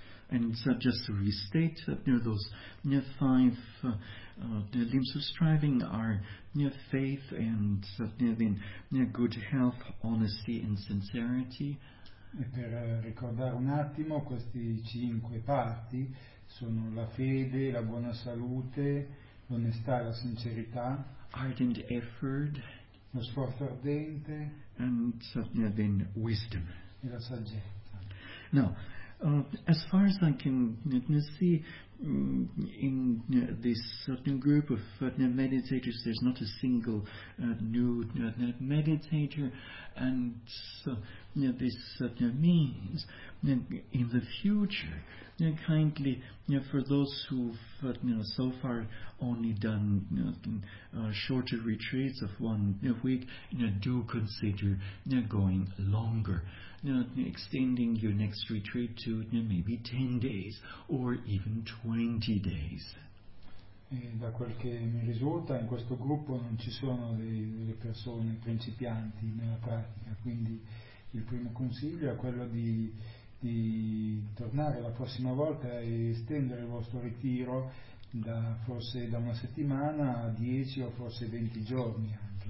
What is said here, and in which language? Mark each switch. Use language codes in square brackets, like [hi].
[en] And just to restate, those five limbs of striving are faith and then good health, honesty and sincerity. [it] E per ricordare un attimo, questi cinque parti sono la fede, la buona salute, l'onestà e la sincerità. [en] Ardent effort. [it] Lo sforzo ardente. [en] And then wisdom. [it] E la saggezza. [en] Now, as far as I can see, in this group of meditators, there's not a single new meditator, and so this means in the future, kindly, for those who've so far only done shorter retreats of 1 week, do consider going longer, extending your next retreat to maybe 10 days or even 20 days. [it] E da quel che mi risulta, in questo gruppo non ci sono delle persone principianti nella pratica, quindi il primo consiglio è quello di tornare la prossima volta e estendere il vostro ritiro da forse da una settimana a 10 o forse 20 giorni anche.